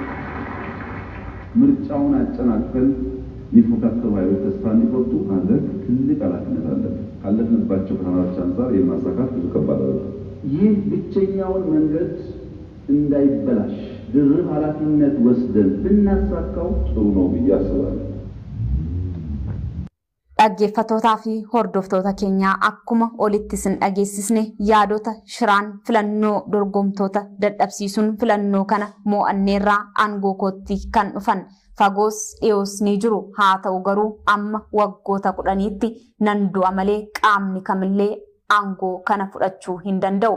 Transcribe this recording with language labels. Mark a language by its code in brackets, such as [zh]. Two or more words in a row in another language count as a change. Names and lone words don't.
[am] ምርጫውን አጨናቅፈን ሊፎካከሩ ኃይሎች ተስፋ እንዲቆርጡ ማድረግ ትልቅ ኃላፊነት አለብን። ካለፍንባቸው ፈተናዎች አንፃር የማሳካት ብዙ ከባድ አይደለም። ይህ ብቸኛውን መንገድ እንዳይበላሽ ድርብ ኃላፊነት ወስደን ብናሳካው ጥሩ ነው ብዬ አስባለሁ። [om] dhaggeeffatootaa fi hordoftoota keenyaa akkuma olitti sin dhageessisne yaadota shiraan filannoo dorgomtoota dadhabsiisuun filannoo kana mo'anneerraa aangoo kootti kan dhufan fagoos dhiyoos ni jiru. haa ta'u garuu amma waggoota 10tti nan du'a malee qaamni kamillee aangoo kana fudhachuu hin danda'u.